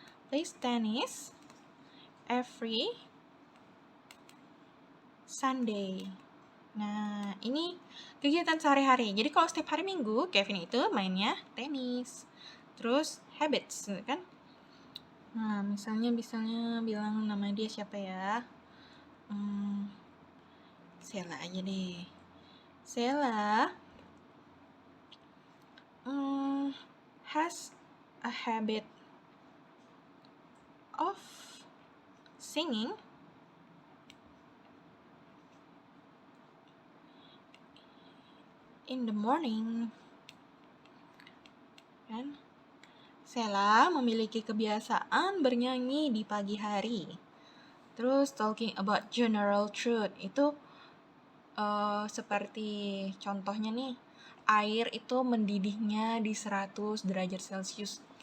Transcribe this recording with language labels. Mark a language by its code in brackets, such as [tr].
[en] Plays tennis every Sunday. [id] Nah, ini kegiatan sehari-hari. Jadi kalau setiap hari Minggu, Kevin itu mainnya tenis. Terus habits, kan? Nah, misalnya bilang nama dia siapa ya? Sela aja deh. [en] Sela has a habit of singing in the morning. [id] Kan? Sela memiliki kebiasaan bernyanyi di pagi hari. Terus [en] talking about general truth [id] itu seperti contohnya nih, air itu mendidihnya di 100 derajat Celcius.